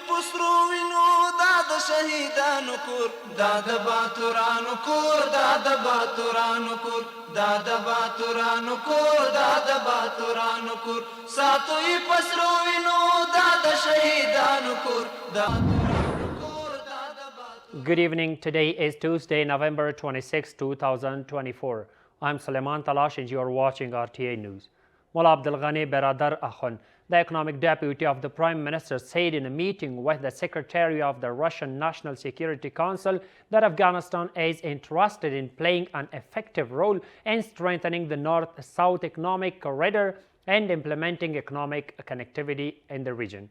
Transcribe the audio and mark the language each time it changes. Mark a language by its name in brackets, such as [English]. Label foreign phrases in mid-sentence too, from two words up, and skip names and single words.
[Pashto] پسرو وینو دا د شهیدانو کور دا د باتورانو کور دا د باتورانو کور دا د باتورانو کور دا د باتورانو کور ساتوي پسرو وینو دا د شهیدانو کور دا [English] Good evening. Today is Tuesday, November 26, 2024. I'm Suleiman Talash and you are watching RTA News. Mullah Abdul Ghani Baradar Akhund, the economic deputy of the Prime Minister, said in a meeting with the Secretary of the Russian National Security Council that Afghanistan is interested in playing an effective role in strengthening the North-South economic corridor and implementing economic connectivity in the region.